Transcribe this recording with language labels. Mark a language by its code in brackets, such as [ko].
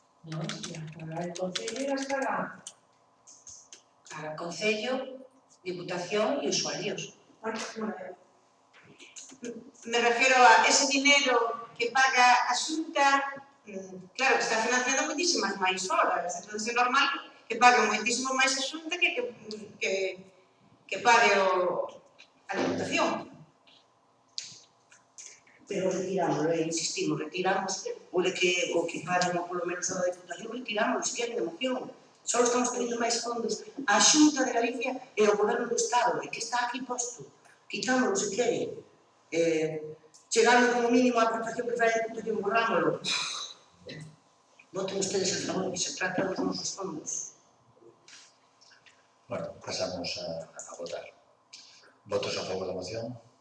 [es] No, para el Concello las paga para Concello, Diputación y usuarios. [gl] Me refiero a ese dinero que paga a Xunta, claro, que está financiando moitísimas máis horas, entón é normal que pague moitísimo máis a Xunta que pague a Diputación. Pero retirámoslo, insistimos, retiramos o que paguen polo menos a Diputación, retiramos, se queren de moción. Só estamos pedindo máis fondos á Xunta de Galicia e ao Goberno do Estado, e que está aquí posto. Quitámoslo, se quere. Chegando como mínimo a aportación que fai a Diputación, borrámoslo. Voten ustedes a favor, que se trata dos nosos fondos. Bueno, pasamos a votar. Votos a favor da moción?